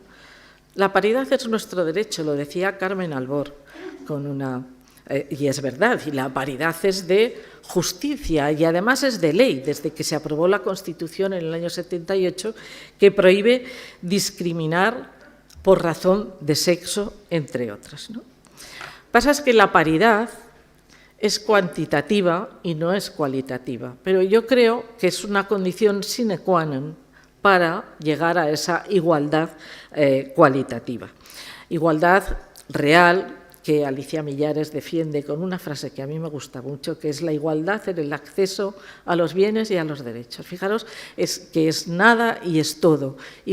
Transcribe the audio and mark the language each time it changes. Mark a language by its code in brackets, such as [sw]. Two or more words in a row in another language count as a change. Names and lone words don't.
[es] La paridad es nuestro derecho, lo decía Carmen Albor, y es verdad, y la paridad es de justicia y además es de ley, desde que se aprobó la Constitución en el año 78, que prohíbe discriminar por razón de sexo, entre otras, ¿no? Pasa es que la paridad es cuantitativa y no es cualitativa, pero yo creo que es una condición [la] sine qua non [es] para llegar a esa igualdad cualitativa. Igualdad real que Alicia Millares defiende con una frase que a mí me gusta mucho, que es la igualdad en el acceso a los bienes y a los derechos. Fijaros, que es nada y es todo.